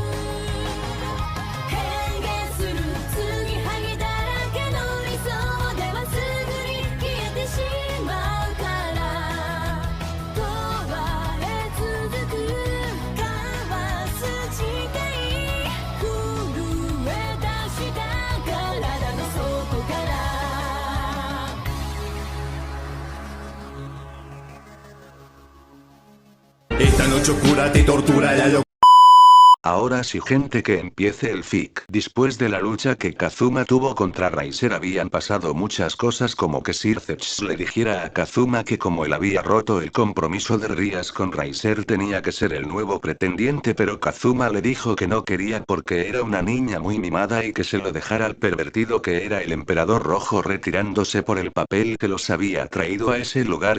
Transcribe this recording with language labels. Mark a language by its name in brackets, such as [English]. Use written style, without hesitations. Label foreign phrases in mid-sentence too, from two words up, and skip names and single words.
[Japanese] 変幻する継ぎはぎだらけの理想ではすぐに消えてしまうから問われ続く交わす誓い震え出した体の底から [Spanish] Esta noche oscura te tortura la locura. Ahora sí, gente, que empiece el fic. Después de la lucha que Kazuma tuvo contra Raiser habían pasado muchas cosas, como que Sir Zephyr le dijera a Kazuma que como él había roto el compromiso de Rias con Raiser tenía que ser el nuevo pretendiente, pero Kazuma le dijo que no quería porque era una niña muy mimada y que se lo dejara al pervertido que era el emperador rojo, retirándose por el papel que los había traído a ese lugar.